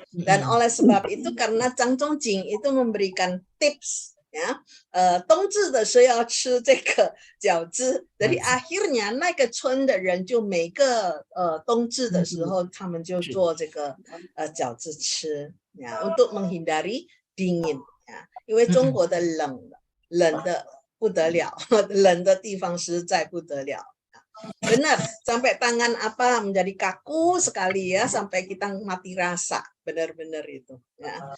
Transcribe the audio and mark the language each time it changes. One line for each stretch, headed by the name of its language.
Indonesian: Dan oleh sebab itu karena Zhang Zhongjing itu memberikan tips ya,
Chinese: 冬至的时候要吃这个饺子，
Indonesian: jadi akhirnya
Chinese: 那个村的人就每个冬至的时候他们就做这个饺子吃ya,
Indonesian: untuk menghindari dingin。
Chinese: 因为中国的冷的不得了，冷的地方实在不得了。
Indonesian: benar, sampai tangan apa menjadi kaku sekali ya, sampai kita mati rasa, benar-benar itu ya.